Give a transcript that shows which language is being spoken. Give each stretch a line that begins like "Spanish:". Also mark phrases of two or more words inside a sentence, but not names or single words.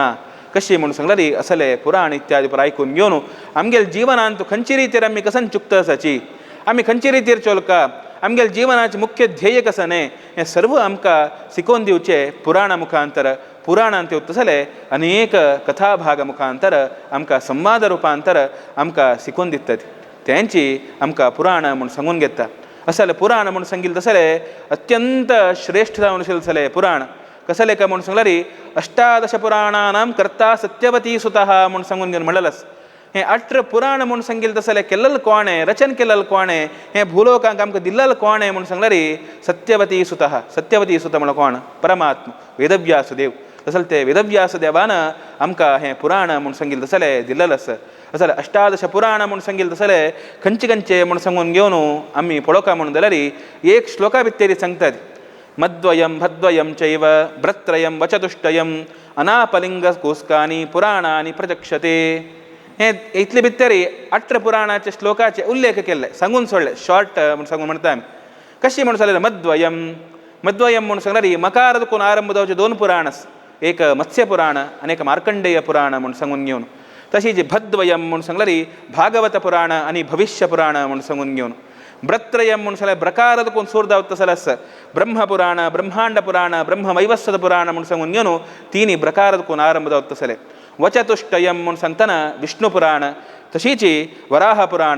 Konkani: कशी म्हणून सांगल्यार असले पुराण इत्यादी पर आयकून घेवन आमगेले जिवनांत खंयची रितीर आमी कसन चुकता आसाची आम्ही खंयचे रितीर चोलका आमगेले जिवनाचे मुख्य ध्येय कसने हे सर्व आमकां शिकोवन दिवचे पुराणा मुखांतर पुराणांत येवतले अनेक कथा भाग मुखांतर आमकां संवाद रुपांतर आमकां शिकोवन दितात त्यांची आमकां पुराण म्हूण सांगून घेता असले पुराण म्हूण सांगिल्ले तसले अत्यंत श्रेष्ठ जावन आशिल्ले पुराण कसले काय म्हूण सांगल्यार 18 पुराणानां कर्ता
Sanskrit: सत्यवती सुतः
Konkani: म्हूण सांगून घेवन म्हणलेलें हे 18 पुराण म्हूण सांगिल्ले तसले केल्लेले कोणे रचन केल्लेले कोणे हे भूलोकांक आमकां दिल्लेले कोणे म्हूण सांगल्यार
Sanskrit: सत्यवती सुतः
Konkani: सत्यवती सुत म्हण कोण परमात्मा वेदव्यास देव तसले ते वेदव्यास देवान आमकां हे पुराण म्हूण सांगिल्ले तसले दिल्लेले आसा असले 18 पुराण म्हूण सांगिल्ले तसले खंयचे खंयचे म्हूण सांगून घेवन आमी पळोवका म्हणून जाल्यार एक श्लोका भितर सांगतात
Sanskrit: मद्वयं भद्वयं चैव भ्रत्रयं वचतुष्टयं अनापलिंगकोस्कानि पुराणानि प्रचक्षते
Konkani: हे इतले भितर 18 पुराणाचे श्लोकाचे उल्लेख केले सांगून सोडले शॉर्ट म्हूण सांगून म्हणटा आमी कशी म्हूण सांगलें मद्वयं म्हूण सांगल्यार मकारांत कोण आरंभ जावचे 2 पुराण एक मत्स्य पुराण आनी एक मार्कंडेय पुराण म्हूण सांगून घेवन तशीच भद्वयं म्हूण सांगल्यार भागवत पुराण आनी भविष्य पुराण म्हूण सांगून घेवन भ्रत्रयं म्हूण सांगल्यार ब्रकारांत कोण सूर जावता तसले ब्रह्मपुराण ब्रह्मांड पुराण ब्रह्मवैवस्वत पुराण म्हूण सांगून घेवन 3 प्रकारांत कोण आरंभ जावता तसले वचतुष्टयं म्हूण सांगतना विष्णु पुराण तशीच वराह पुराण